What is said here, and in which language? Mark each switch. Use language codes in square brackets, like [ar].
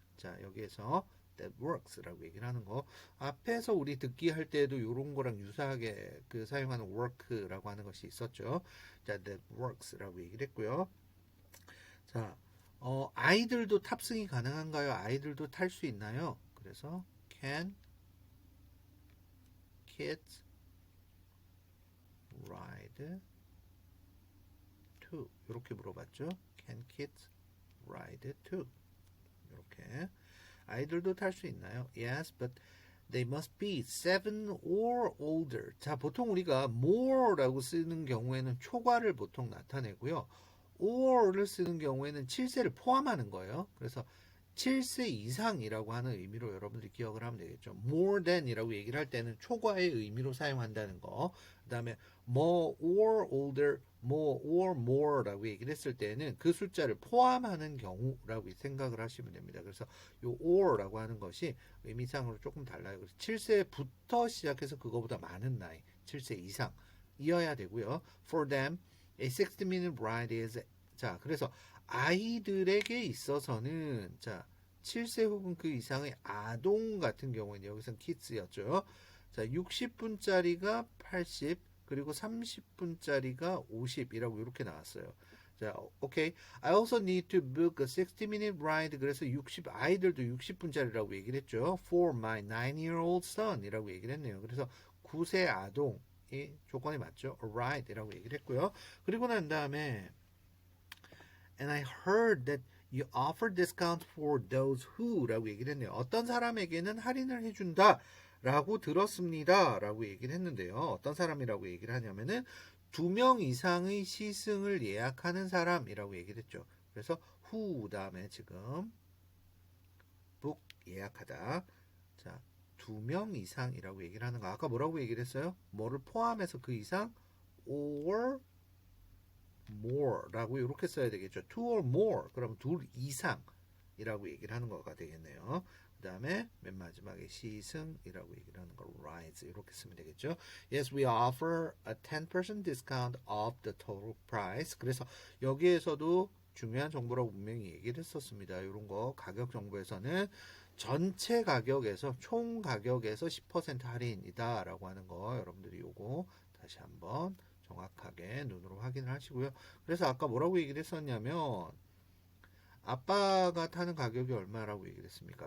[ko] 자, 여기에서 [en] that works [ko] 라고 얘기를 하는 거. 앞에서 우리 듣기 할 때도 이런 거랑 유사하게 그 사용하는 work라고 하는 것이 있었죠. 자, [en] that works [ko] 라고 얘기를 했고요. 자, 아이들도 탑승이 가능한가요? 아이들도 탈 수 있나요? 그래서 [en] can kids ride to [ko] 이렇게 물어봤죠. [en] Can kids ride to [ko] 이렇게 아이들도 탈 수 있나요? [en] Yes, but they must be 7 or older. [ko] 자, 보통 우리가 more라고 쓰는 경우에는 초과를 보통 나타내고요. or를 쓰는 경우에는 7세를 포함하는 거예요. 그래서 7세 이상이라고 하는 의미로 여러분들이 기억을 하면 되겠죠. more than 이라고 얘기를 할 때는 초과의 의미로 사용한다는 거. 그 다음에 more or older, more or more라고 얘기를 했을 때는 그 숫자를 포함하는 경우라고 생각을 하시면 됩니다. 그래서 요 or라고 하는 것이 의미상으로 조금 달라요. 그래서 7세부터 시작해서 그거보다 많은 나이, 7세 이상이어야 되고요. [en] For them, a 60-minute ride is [ko] 자, 그래서 아이들에게 있어서는 자, 7세 혹은 그 이상의 아동 같은 경우는 여기서는 kids였죠. 자, 60분짜리가 80 그리고 30분짜리가 50이라고 이렇게 나왔어요. 자, 오케이. [en] I also need to book a 60-minute ride. [ko] 그래서 아이들도 60분짜리라고 얘기를 했죠. [en] For my 9-year-old son [ko] 이라고 얘기를 했네요. 그래서 9세 아동이 조건이 맞죠. A ride이라고 얘기를 했고요. [en] 그리고 난 다음에 And I heard that you offer discount for those who [ko] 라고 얘기를 했네요. 어떤 사람에게는 할인을 해준다 라고 들었습니다 라고 얘기를 했는데요. 어떤 사람이라고 얘기를 하냐면은 2명 이상의 시승을 예약하는 사람이라고 얘기를 했죠. 그래서 who 다음에 지금 book 예약하다. 자, 2명 이상이라고 얘기를 하는 거. 아까 뭐라고 얘기를 했어요? 뭐를 포함해서 그 이상 or more라고 이렇게 써야 되겠죠. [en] two or more. [ko] 그럼 둘 이상이라고 얘기를 하는 거가 되겠네요. 그 다음에 맨 마지막에 시승이라고 얘기를 하는 거 rides 이렇게 쓰면 되겠죠. [en] Yes, we offer a 10% discount of the total price. [ko] 그래서 여기에서도 중요한 정보라고 분명히 얘기를 했었습니다. 이런 거 가격 정보에서는 전체 가격에서 총 가격에서 10% 할인이다 라고 하는 거 여러분들이 요거 다시 한번 정확하게 눈으로 확인을 하시고요. 그래서 아까 뭐라고 얘기를 했었냐면 아빠가 타는 가격이 얼마라고 얘기를 했습니까?